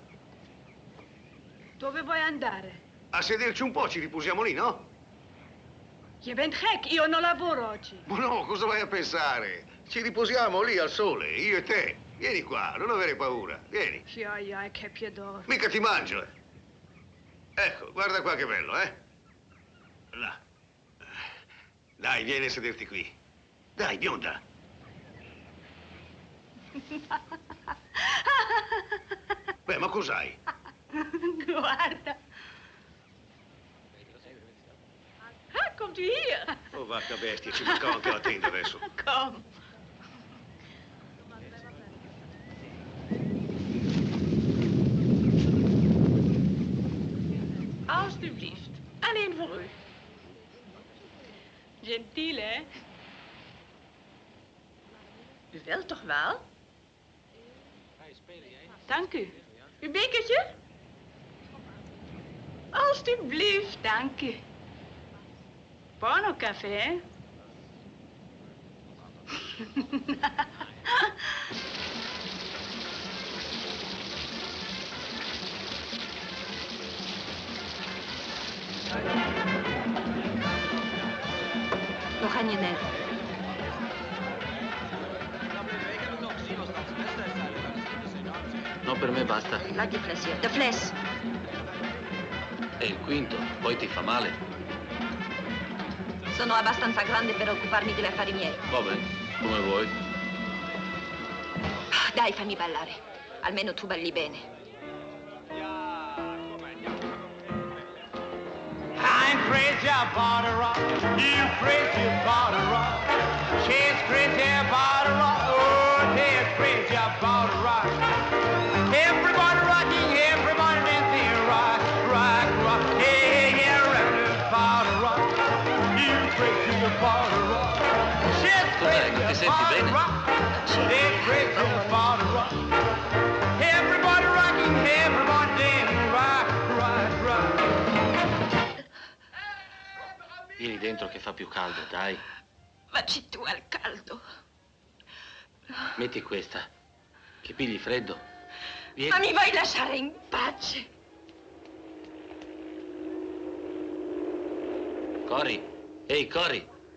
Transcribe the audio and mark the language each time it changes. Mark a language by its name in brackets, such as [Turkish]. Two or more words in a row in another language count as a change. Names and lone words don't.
[Italian] Dove vuoi andare? a sederci un po', ci riposiamo lì, no? [Dutch] Je bent gek, [Italian] io non lavoro oggi. Ma no, cosa vai a pensare? Ci riposiamo lì al sole, io e te. Vieni qua, non avere paura, vieni. [Dutch] Ja, ik heb je door. [Italian] Mica ti mangio, eh. Ecco, guarda qua che bello, eh? Là. Dai, vieni a sederti qui. Dai, bionda. Beh, ma cos'hai? Guarda. [Dutch] Ah, komt u hier? [Italian] Oh, vacca bestia, ci mancava anche la tenda adesso. [Dutch] Kom. Alsjeblieft. Alleen voor u. Gentile, hè? U wilt toch wel? Spelen jij? Dank u. Uw bekertje? Alsjeblieft, dank u. [Italian] Buono caffè, hè? [Dutch] Nog ragnonel. [Italian] No, per me basta. La deflazione. [Dutch] De fles. [Italian] È il quinto, poi ti fa male. Sono abbastanza grande per occuparmi degli affari miei. Va bene, come vuoi. Dai, fammi ballare. Almeno tu balli bene. [English] I'm crazy about a rock. You're crazy about a rock. She's crazy about a rock. Oh, she's crazy about a rock. Everybody rocking, everybody dancing. Rock, rock, rock. Hey, yeah, about a rock. You're crazy about a rock. She's crazy about a rock. She's crazy about a rock. Everybody rocking, everybody dancing. Rock, rock, rock. [Italian] Vieni dentro che fa più caldo, dai. Vacci tu al caldo. Metti questa, che pigli freddo. Vieni. Ma mi vuoi lasciare in pace? Cory, ehi, Cory.